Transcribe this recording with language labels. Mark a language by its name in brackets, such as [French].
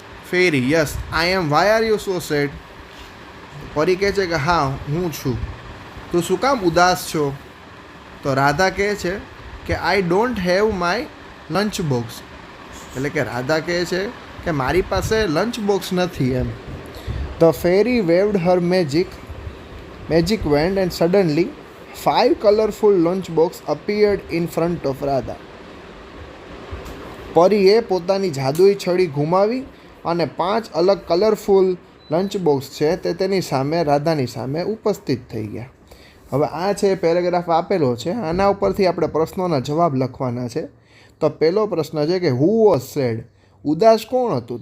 [Gujarati] Ferry, yes I M, why are you so sad. પરી કહે છે કે હા હું છું, તું શું કામ ઉદાસ છો? [English] તો રાધા કહે છે કે I don't have my lunch box. [Gujarati] એટલે કે રાધા કહે છે કે મારી પાસે લંચ બોક્સ નથી એમ. [English] The fairy waved her magic wand and suddenly 5 colorful lunchbox appeared in front of Radha. [Gujarati] પરીએ પોતાની જાદુઈ છડી ઘુમાવી અને 5 અલગ કલરફુલ લંચ બોક્સ છે તે તેની સામે, રાધાની સામે ઉપસ્થિત થઈ ગયા. હવે આ છે પેરેગ્રાફ આપેલો છે, આના ઉપરથી આપણે પ્રશ્નોના જવાબ લખવાના છે. તો પહેલો પ્રશ્ન છે કે હુ વોઝ સેડ, ઉદાસ કોણ હતું?